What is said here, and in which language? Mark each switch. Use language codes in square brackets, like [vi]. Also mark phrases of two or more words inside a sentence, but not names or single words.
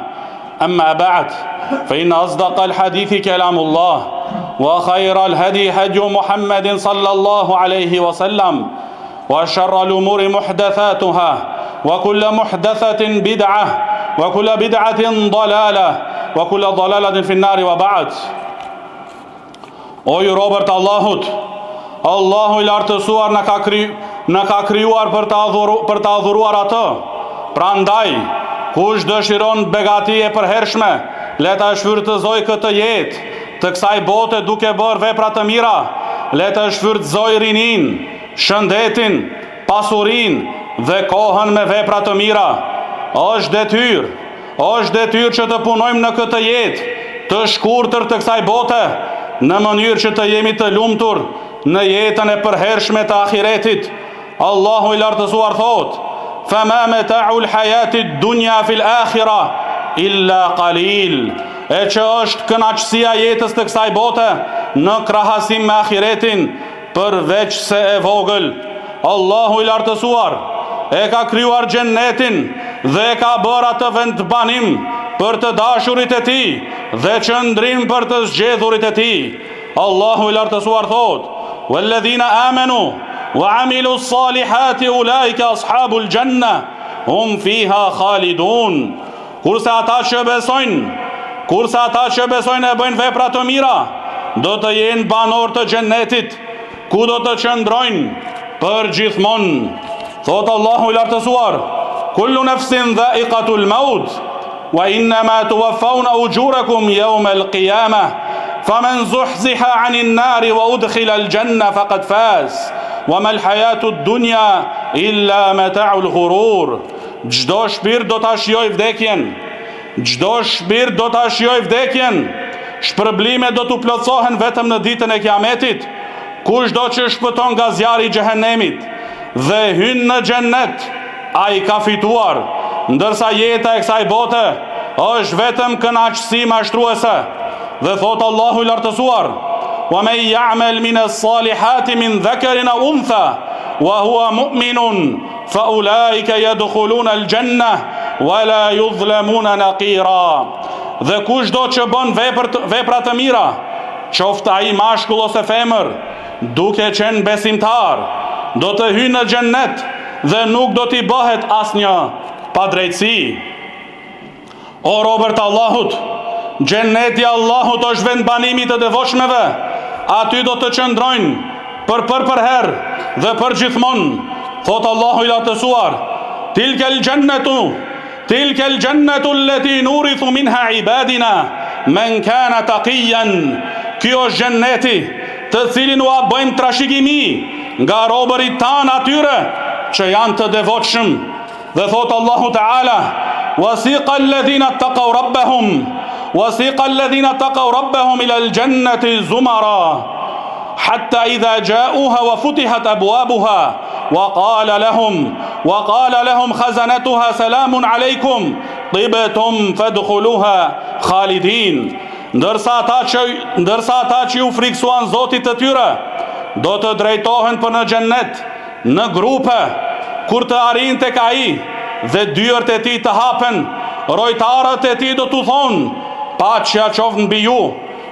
[ar] أما بعد فإن أصدق الحديث كلام الله وخير الهدي هدي محمد صلى الله عليه وسلم وشر الأمور محدثاتها وكل محدثة بدعة وكل بدعة ضلالة وكل ضلالة في النار وبعد. [sq] O ju robër të Allahut, Allahu i lartësuar në ka krijuar për të adhuruar atë. Prandaj, kush dëshiron begati e përhershme, le ta shfrytëzoj këtë jetë të kësaj bote duke bërë vepra të mira, le ta shfrytëzoj rinin, shëndetin, pasurin dhe kohën me vepra të mira. Është detyrë që të punojmë në këtë jetë të shkurtër të kësaj bote në mënyrë që të jemi të lumtur në jetën e përhershme të ahiretit. Allahu i lartësuar thot: [ar] "فما متاع الحياة الدنيا في الآخرة إلا قليل." [sq] E që është kënaqësia jetës të kësaj bote në krahasim me ahiretin përveç se e vogël. Allahu i lartësuar e ka krijuar xhennetin dhe e ka bërë atë vend banim për të dashurit e tij dhe qëndrim për të zgjedhurit e tij. Allahu i lartësuar thot: [ar] "والذين آمنوا وعملوا الصالحات أولئك أصحاب الجنة هم فيها خالدون." [sq] Kurse ata që besojnë e bëjnë vepra të mira, do të jenë banor të xhennetit, ku do të qëndrojnë për gjithmonë. Thot Allahu i lartësuar: [ar] "كل نفس ذائقة الموت وإنما توفون أجوركم يوم القيامة فمن زحزح عن النار وأدخل الجنة فقد فاز وما الحياة الدنيا إلا متاع الغرور." [sq] Çdo shpirt do ta shijojë vdekjen. Shpërblimet do t'u plotësohen vetëm në ditën e Kiametit. Kushdo që shpëton nga zjarri i xhehenemit dhe hyn në xhennet, ai ka fituar, ndërsa jeta e kësaj bote është vetëm kënaqësi mashtruese. Dhe thot Allahu i lartësuar: [ar] "ومن يعمل من الصالحات من ذكر أو أنثى وهو مؤمن فأولئك يدخلون الجنة ولا يظلمون نقيرا." [sq] Dhe kushdo që bën vepra të mira, qoftë ai mashkull ose femër, duke qenë besimtar, do të hyjë në xhennet dhe nuk do t'i bëhet asnjë padrejtësi. O robër të Allahut, xhenneti i Allahut është vend banimi të devotshmeve. Aty do të qëndrojnë për herë dhe për gjithmonë. Thot Allahu i lartësuar: [ar] تلك الجنة التي نورث منها عبادنا من كان تقيا." [sq] Kjo është xhenneti të cilin u bëjmë trashëgimi nga robërit tanë atyre që janë të devotshëm. Dhe thot Allahu Teala: [ar] "وسيق الذين اتقوا ربهم إلى الجنة زمرا حتى إذا جاءوها وفتحت أبوابها وقال لهم خزنتها سلام عليكم طبتم فادخلوها خالدين." [sq] Ndërsa ata që ju friksuan Zotit të tyre do të drejtohen për në xhennet në grupe, kur të arrijnë tek ai dhe dyert e tij të hapen, rojtarët e tij do t'u thonë: "Paqja qoftë mbi ju."